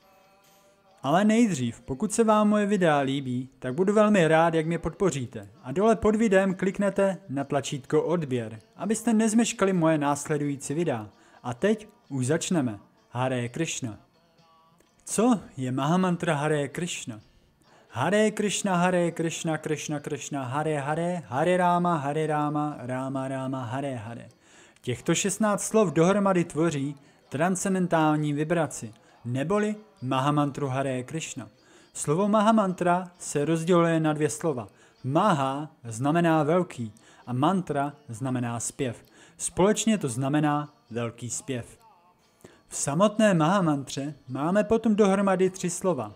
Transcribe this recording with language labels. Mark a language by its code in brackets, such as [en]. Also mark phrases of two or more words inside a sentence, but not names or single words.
[cs] Ale nejdřív, pokud se vám moje videa líbí, tak budu velmi rád, jak mě podpoříte. A dole pod videem kliknete na tlačítko odběr, abyste nezmeškali moje následující videa. A teď už začneme. Hare Krishna. Co je Mahamantra Hare Krishna? [sa] Hare Krishna, Krishna Krishna, Hare Hare, Hare Rama, Rama Rama, Hare Hare. [cs] Těchto 16 slov dohromady tvoří transcendentální vibraci, neboli Mahamantru Hare Krishna. Slovo Mahamantra se rozděluje na dvě slova. Maha znamená velký a mantra znamená zpěv. Společně to znamená velký zpěv. V samotné Mahamantře máme potom dohromady 3 slova.